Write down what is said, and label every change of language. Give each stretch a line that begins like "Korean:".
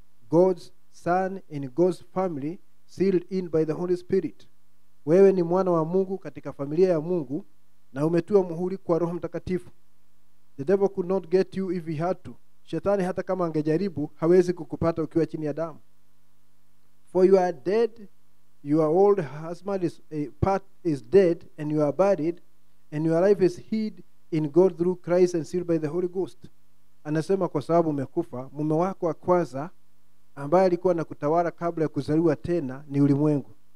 English: God's son in God's family, sealed in by the Holy Spirit.
Swahili: Wewe ni mwana wa Mungu katika familia ya Mungu, na umetua muhuri kwa Roho Mtakatifu.
English: The devil could not get you if he had to.
Swahili: Shetani hata kama angejaribu hawezi kukupata ukiwa chini ya damu.
English: For you are dead, your old husband is dead, and you are buried, and your life is hid in God through Christ and sealed by the Holy Ghost.
Swahili: Anasema kwa sababu umekufa, mume wako wa kwanza ambaye alikuwa anakutawala kabla ya kuzaliwa tena ni ulimwengu.